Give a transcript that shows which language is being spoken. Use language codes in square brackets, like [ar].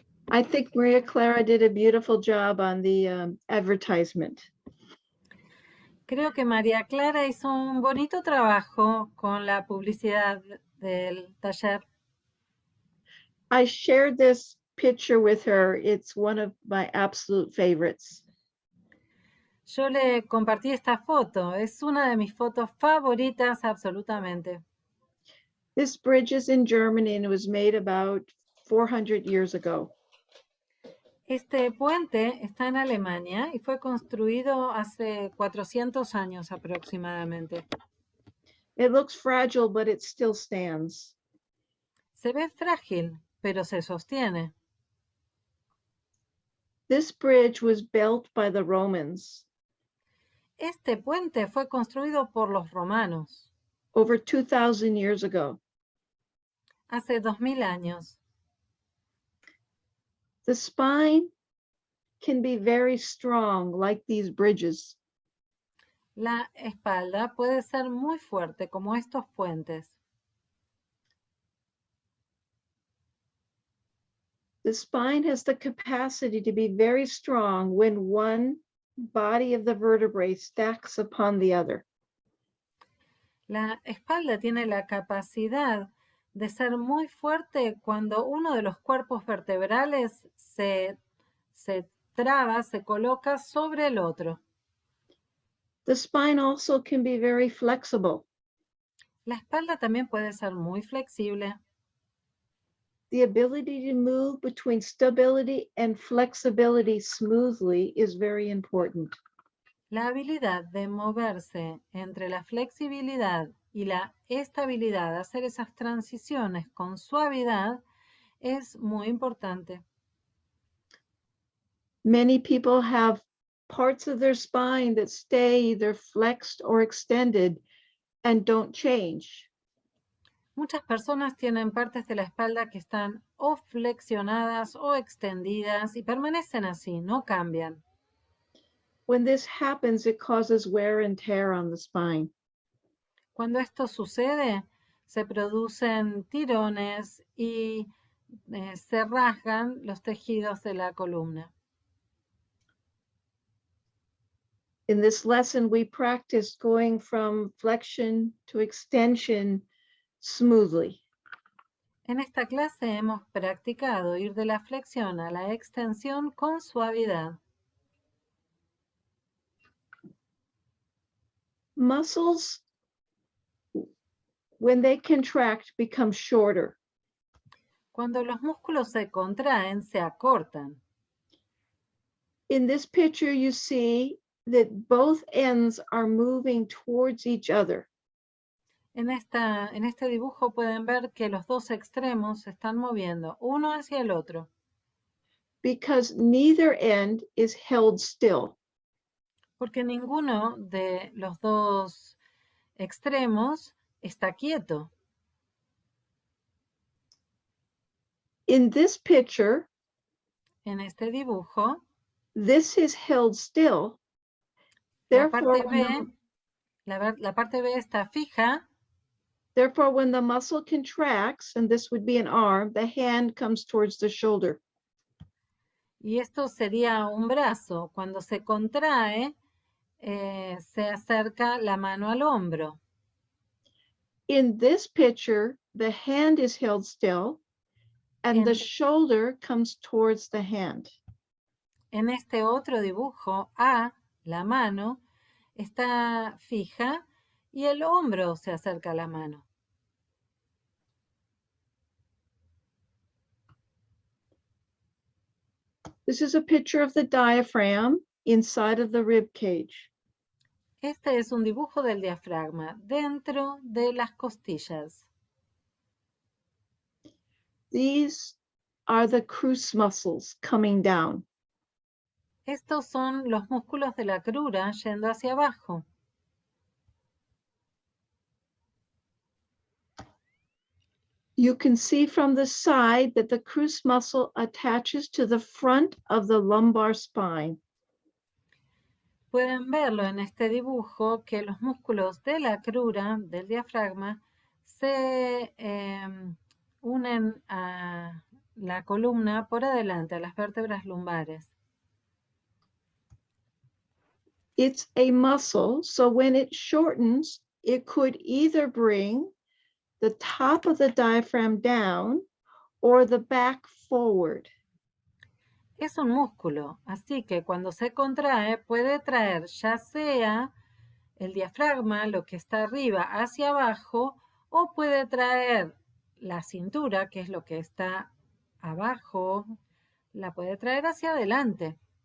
[en] I think Maria Clara did a beautiful job on the advertisement. [es] Creo que María Clara hizo un bonito trabajo con la publicidad del taller. [en] I shared this picture with her. It's one of my absolute favorites. [es] Yo le compartí esta foto, es una de mis fotos favoritas absolutamente. [en] This bridge is in Germany and it was made about 400 years ago. [es] Este puente está en Alemania y fue construido hace 400 años aproximadamente. [en] It looks fragile, but it still stands. [es] Se ve frágil, pero se sostiene. [en] This bridge was built by the Romans [es] Este puente fue construido por los romanos [en] over 2,000 years ago. [es] hace 2000 años. [en] The spine can be very strong, like these bridges. [es] La espalda puede ser muy fuerte como estos puentes. [en] The spine has the capacity to be very strong when one body of the vertebrae stacks upon the other. [es] La espalda tiene la capacidad de ser muy fuerte cuando uno de los cuerpos vertebrales se traba, se coloca sobre el otro. [en] The spine also can be very flexible. [es] La espalda también puede ser muy flexible. [en] The ability to move between stability and flexibility smoothly is very important. [es] La habilidad de moverse entre la flexibilidad y la estabilidad, hacer esas transiciones con suavidad, es muy importante. [en] Many people have parts of their spine that stay either flexed or extended and don't change. [es] Muchas personas tienen partes de la espalda que están o flexionadas o extendidas y permanecen así, no cambian. [en] When this happens, it causes wear and tear on the spine. [es] Cuando esto sucede, se producen tirones y se rasgan los tejidos de la columna. [en] In this lesson, we practiced going from flexion to extension smoothly. [es] En esta clase hemos practicado ir de la flexión a la extensión con suavidad. [en] Muscles, when they contract, become shorter. [es] Cuando los músculos se contraen, se acortan. [en] In this picture, you see that both ends are moving towards each other. [es] En este dibujo pueden ver que los dos extremos se están moviendo, uno hacia el otro, [en] because neither end is held still. [es] porque ninguno de los dos extremos está quieto. [en] In this picture, [es] En este dibujo, [en] this is held still. [es] la [en] Therefore, [es] parte B, la parte B está fija, [en] therefore, when the muscle contracts, and this would be an arm, the hand comes towards the shoulder. [es] y esto sería un brazo. Cuando se contrae, se acerca la mano al hombro. [en] In this picture, the hand is held still, and the [es] En- [en] shoulder comes towards the hand. [es] En este otro dibujo, A, la mano, está fija y el hombro se acerca a la mano. [en] This is a picture of the diaphragm inside of the rib cage. [es] Este es un dibujo del diafragma dentro de las costillas. [en] These are the cruce muscles coming down. [es] Estos son los músculos de la crura yendo hacia abajo. [en] You can see from the side that the cruce muscle attaches to the front of the lumbar spine. [es] Pueden verlo en este dibujo que los músculos de la crura, del diafragma, se unen a la columna por adelante, a las vértebras lumbares. [en] It's a muscle, so when it shortens, it could either bring the top of the diaphragm down or the back forward. [es] Es un músculo, así que cuando se contrae puede traer ya sea el diafragma, lo que está arriba, hacia abajo, o puede traer la cintura, que es lo que está abajo, la puede traer hacia adelante,